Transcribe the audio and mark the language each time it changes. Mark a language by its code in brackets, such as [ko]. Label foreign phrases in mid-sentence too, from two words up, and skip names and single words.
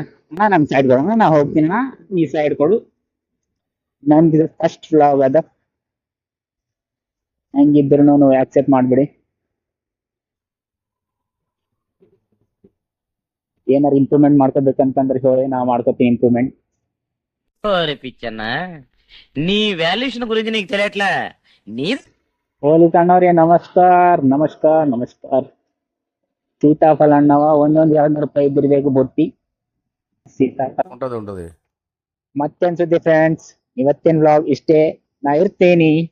[kn] ನಮ್ ಸೈಡ್ ಕೊಡೋಣ, ನಾ ಹೋಗ್ತೀನಿ. ನೀ ಸೈಡ್ ಕೊಡು. ನನ್ಗಿದು ಫಸ್ಟ್ ವ್ಲಾಗ್ ಅದ, ಹಂಗಿದ್ರು ನೀವು ಆಕ್ಸೆಪ್ಟ್ ಮಾಡ್ಬಿಡಿ. ಏನಾರು ಇಂಪ್ರೂವ್ಮೆಂಟ್ ಮಾಡ್ಕೋಬೇಕಂತಂದ್ರೆ ಹೇಳಿ, ನಾ ಮಾಡ್ಕೋತೀನಿ ఇంప్రూవ్మెంట్. [te] ఓరే పిచ్చన్న నీ వాల్యుయేషన్ గురించి నీకు తెలియట్లే. నీ [kn] ಹೋಲಿ ಅಣ್ಣವ್ರಿಗೆ ನಮಸ್ಕಾರ ನಮಸ್ಕಾರ ನಮಸ್ಕಾರ. ಸೀತಾಫಲ ಅಣ್ಣವ ಒಂದೊಂದ್ 200 ರೂಪಾಯಿ ಇದ್ದಿರ್ಬೇಕು ಬುಟ್ಟಿ ಸೀತಾಫಲ. [te] ఉంటది [kn] ಮತ್ತೇನ್ ಸುದ್ದಿ ಫ್ರೆಂಡ್ಸ್? ಇವತ್ತಿನ ವ್ಲಾಗ್ ಇಷ್ಟೇ. ನಾ ಇರ್ತೇನಿ.